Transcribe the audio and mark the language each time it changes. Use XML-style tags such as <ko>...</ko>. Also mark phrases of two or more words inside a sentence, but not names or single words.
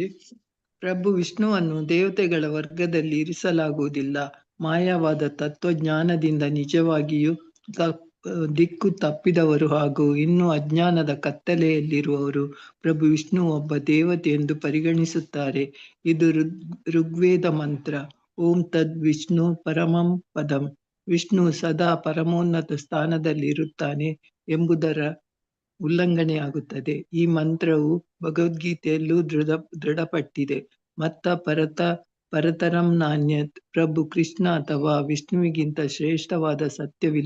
<kn>ಪ್ರಭು ವಿಷ್ಣುವನ್ನು ದೇವತೆಗಳ ವರ್ಗದಲ್ಲಿ ಇರಿಸಲಾಗುವುದಿಲ್ಲ. ಮಾಯವಾದ ತತ್ವಜ್ಞಾನದಿಂದ ನಿಜವಾಗಿಯೂ ದಿಕ್ಕು ತಪ್ಪಿದವರು ಹಾಗೂ ಇನ್ನೂ ಅಜ್ಞಾನದ ಕತ್ತಲೆಯಲ್ಲಿರುವವರು ಪ್ರಭು ವಿಷ್ಣು ಒಬ್ಬ ದೇವತೆ ಎಂದು ಪರಿಗಣಿಸುತ್ತಾರೆ. ಇದು ಋಗ್ವೇದ ಮಂತ್ರ.</kn> <sa>ಓಂ ತದ್ ವಿಷ್ಣು ಪರಮಂ ಪದಂ.</sa> <kn>ವಿಷ್ಣು ಸದಾ ಪರಮೋನ್ನತ ಸ್ಥಾನದಲ್ಲಿರುತ್ತಾನೆ ಎಂಬುದರ ಉಲ್ಲಂಘನೆಯಾಗುತ್ತದೆ. ಈ ಮಂತ್ರವು ಭಗವದ್ಗೀತೆಯಲ್ಲೂ ದೃಢಪಟ್ಟಿದೆ.</kn> <sa>ಮತ್ತ ಪರತರಂ ನಾನ್ಯತ್.</sa> <kn>ಪ್ರಭು ಕೃಷ್ಣ ಅಥವಾ ವಿಷ್ಣುವಿಗಿಂತ ಶ್ರೇಷ್ಠವಾದ ಸತ್ಯವಿಲ್ಲ.</kn>